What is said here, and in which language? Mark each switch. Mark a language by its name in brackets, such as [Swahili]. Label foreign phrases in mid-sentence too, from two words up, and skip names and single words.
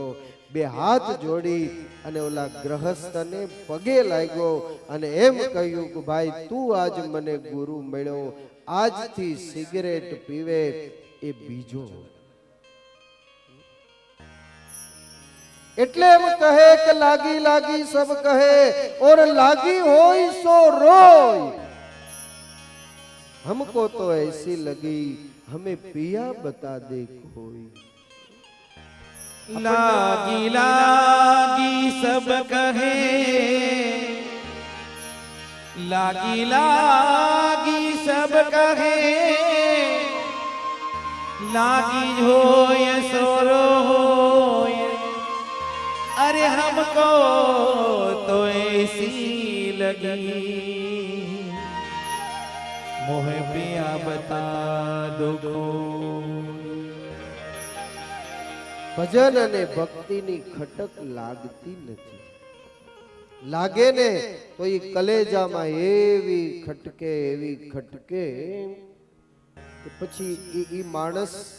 [Gujarati] 2 હાથ જોડી અને ઓલા ગ્રહસ્થને પગે લાગ્યો અને એમ કહ્યું કે ભાઈ, તું આજ મને ગુરુ મળ્યો, આજથી સિગરેટ પીવે એ બીજો. એટલે એમ કહે કે [Hindi] लागी लागी सब कहे और लागी होई सो रोय हमको तो ऐसी लगी हमें पिया बता दे कोई लागी लागी सब कहे लागी लागी सब कहे लागी होय सोरो होय अरे हमको तो ऐसी लगी मोह पिया बता दो [Gujarati] ભજન અને ભક્તિની ખટક લાગતી નથી લાગે ને તો એ કલેજામાં એવી ખટકે કે પછી એ માણસ